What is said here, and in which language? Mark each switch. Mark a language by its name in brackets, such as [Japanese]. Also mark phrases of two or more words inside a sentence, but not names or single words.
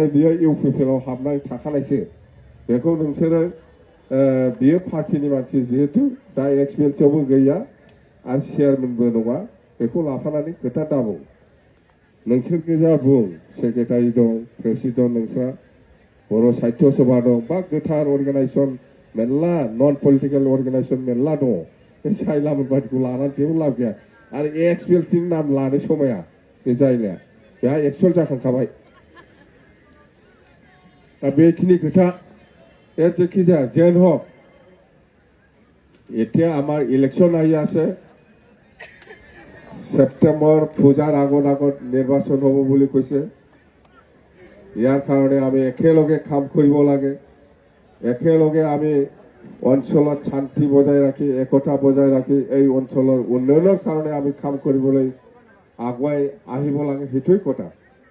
[Bodo] बियो इउपिपिएलआव हाबनानै थाखानायसो बेखौ नोंसोरो बियो पार्टिनि मानसि जिहेतु दा एक्सपिएलआवबो गैया आरो चेयारमेनबो नङा बेखौ लाफानानै खोथा दाबुं नोंसोर गोजा बुं सेक्रेटारि दं प्रेसिडेन्ट नोंस्रा बर' साहित्य सभा दं बा गोथार अर्गानाइजेसन मेरला [English] non political organization [Bodo] मेरला दङ बे सायलामोन बायदिखौ लानानै जेबो लाब गैया आरो एक्सपिएलनि नाम लानो समाया बे जायलाया बेहा एक्सपेल जाखांखाबाय दा बेखिनि खोथा जेखि जाया जेन हक [Assamese] এতিয়া আমাৰ ইলেকশ্যন আহি আছে সেপ্টেম্বৰ পূজাৰ আগত নিৰ্বাচন হ'ব বুলি কৈছে ইয়াৰ কাৰণে আমি একেলগে কাম কৰিব লাগে একেলগে আমি অঞ্চলত শান্তি বজাই ৰাখি একতা বজাই ৰাখি এই অঞ্চলৰ উন্নয়নৰ কাৰণে আমি কাম কৰিবলৈ আগুৱাই আহিব লাগে সেইটোৱেই কথা